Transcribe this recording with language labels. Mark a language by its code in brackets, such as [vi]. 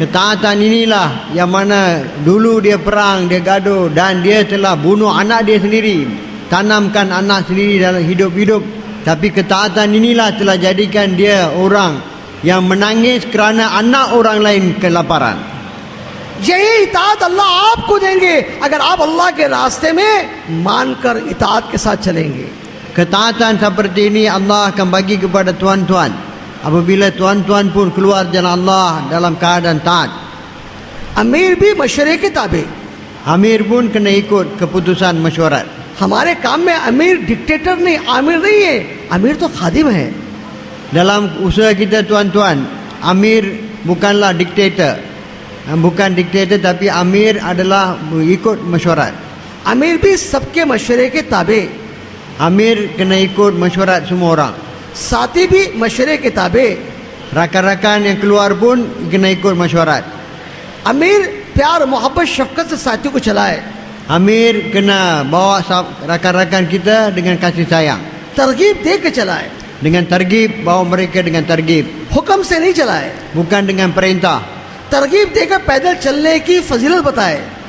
[ms] Ketaatan inilah yang mana dulu dia perang, dia gaduh dan dia telah bunuh anak dia sendiri, tanamkan anak sendiri dalam hidup-hidup. Tapi ketaatan inilah telah jadikan dia orang yang menangis kerana anak orang lain kelaparan. [hi] यही इताअत अल्लाह आपको देंगे अगर आप अल्लाह के रास्ते में मानकर इताअत के साथ चलेंगे। [ms] Ketaatan seperti ini Allah akan bagi kepada tuan-tuan apabila tuan-tuan pun keluar jalan Allah dalam keadaan taat. [hi] अमीर भी मशवरे के ताबे। [ms] Amir pun kena ikut keputusan mesyuarat. [hi] हमारे काम में अमीर डिक्टेटर नहीं, आमिर नहीं है, अमीर तो खादिम है। [ms] Dalam usaha kita tuan-tuan, Amir bukanlah diktator. Bukan diktator, tapi Amir adalah ikut mesyuarat. [hi] अमीर भी सबके मशवरे के ताबे, [ms] Amir kena ikut mesyuarat semua orang. [hi] साथी भी मशवरे के ताबे। [ms] Rakan-rakan yang keluar pun kena ikut mesyuarat. [hi] अमीर प्यार मोहब्बत शफकत से साथियों को चलाए, [ms] Amir kena bawa rakan-rakan kita dengan kasih sayang. [hi] तरगीब दे के चलाए, [ms] Dengan targib, bawa mereka dengan targib, [hi] हुक्म से नहीं चलाए। [ms] bukan dengan perintah. [hi] तरगीब देकर पैदल चलने की फजीलत बताए।